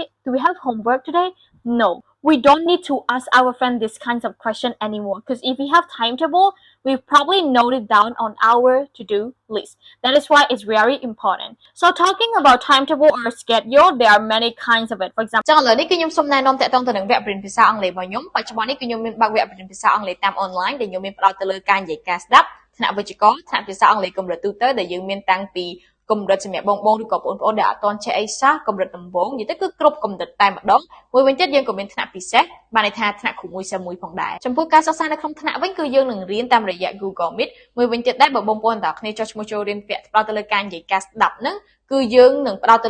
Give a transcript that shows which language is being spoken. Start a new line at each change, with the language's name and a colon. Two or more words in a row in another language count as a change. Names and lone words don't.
English: Do we have homework today? No, we don't need to ask our friend this kinds of question anymore. Because if we have timetable, we probably note it down on our to-do list. That is why it's very important. So talking about timetable or schedule, there are many kinds of it. For example,
Khmer: ចឹងឥឡូវនេះគឺខ្ញុំសូមណែនាំតាក់ទងទៅនឹងវគ្គបរិញ្ញាបត្រភាសាអង់គ្លេសរបស់ខ្ញុំបច្ចុប្បន្ននេះគឺខ្ញុំមានបើកវគ្គបរិញ្ញាបត្រភាសាអង់គ្លេសតាមអនឡាញដែលខ្ញុំមានផ្ដោតទៅលើការនិយាយការស្ដាប់ថ្នាក់វិជ្ជាករថ្នាក់ភាសាអង់គ្លេសកម្រិតទូទៅដែលយើងមានតាំងពីកម្រិតសម្រាប់បងឬក៏បងប្អូនដែលអត់ទាន់ចេះអីសោះកម្រិតដំបូងនិយាយទៅគឺគ្រប់កម្រិតតែម្ដងមួយវិញទៀតយើងក៏មានថ្នាក់ពិសេសបានន័យថាថ្នាក់គ្រូមួយសិស្សមួយផងដែរចំពោះការសិក្សានៅក្នុងថ្នាក់វិញគឺយើងនឹងរៀនតាមរយៈ Google Meet មួយវិញទៀតដែរបើបងប្អូនទាំងអស់គ្នាចុះឈ្មោះចូលរៀនវគ្គផ្ដោតទៅលើការនិយាយការស្ដាប់ហ្នឹងគឺយើងនឹងផ្ដោតទៅ